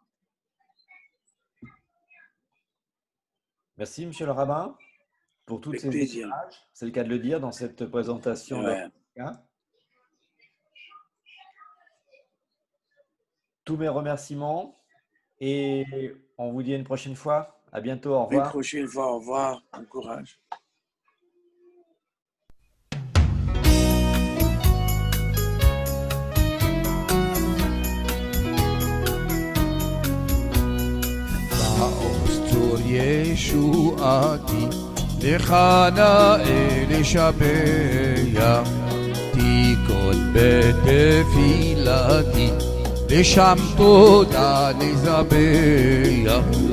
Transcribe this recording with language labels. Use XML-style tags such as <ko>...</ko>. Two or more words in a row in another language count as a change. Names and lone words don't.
<fr>Merci, monsieur le rabbin, pour toutes ces éclairages. C'est le cas de le dire dans cette présentation. Ouais. Tous mes remerciements et on vous dit à une prochaine fois. À bientôt, au revoir. Une prochaine fois, au revoir. Bon courage.</fr> <he>ישועתי, לך נאה לשבח, תיכון בתפילתי, לשם תודה נזבח,</he>